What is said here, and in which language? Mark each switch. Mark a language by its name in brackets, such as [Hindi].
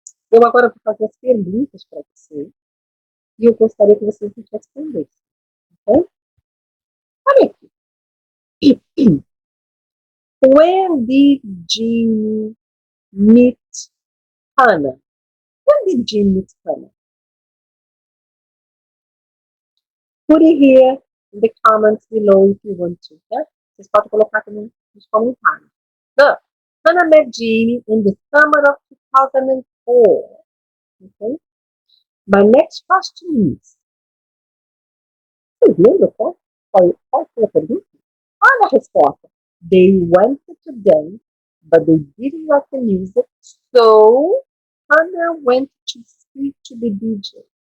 [Portuguese] Eu agora vou fazer as perguntas para você. E eu gostaria que vocês me respondessem. Ok? Olha aqui. [English] When did Jim meet Hannah? When did Jim meet Hannah? Put it here in the comments below if you want to. [Portuguese] Tá? Vocês podem colocar também nos comentários. [English] Look, Hannah met Jim in the summer of 2004. Okay? My next question is, [Portuguese] vocês lembram qual foi a pergunta? Olha a resposta. [English] They wanted to dance, but they didn't like the music, so Hannah went to speak to the DJ.